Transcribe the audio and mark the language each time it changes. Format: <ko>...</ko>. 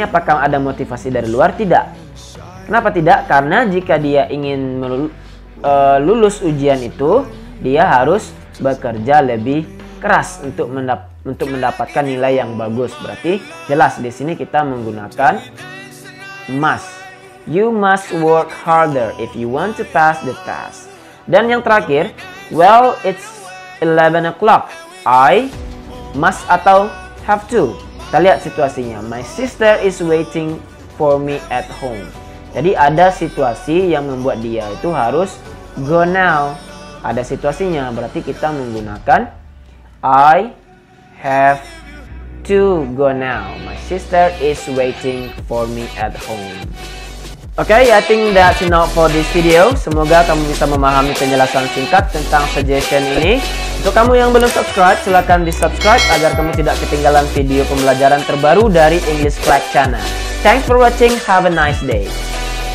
<id>Apakah ada motivasi dari luar? Tidak. Kenapa tidak? Karena jika dia ingin lulus ujian itu, dia harus bekerja lebih keras untuk mendapatkan nilai yang bagus. Berarti jelas di sini kita menggunakan must.</id> <en>You must work harder if you want to pass the test.</en> <id>Dan yang terakhir,</id> <en>well, it's 11 o'clock. I must</en> <id>atau have to. Kita lihat situasinya.</id> <en>My sister is waiting for me at home.</en> <id>Jadi ada situasi yang membuat dia itu harus</id> <en>go now.</en> <id>Ada situasinya. Berarti kita menggunakan</id> <en>I have to go now. My sister is waiting for me at home. Okay, I think that's enough for this video.</en> <id>Semoga kamu bisa memahami penjelasan singkat tentang suggestion ini. Untuk kamu yang belum subscribe, silahkan di-subscribe agar kamu tidak ketinggalan video pembelajaran terbaru dari English Crack Channel.</id> <en>Thanks for watching. Have a nice day.</en>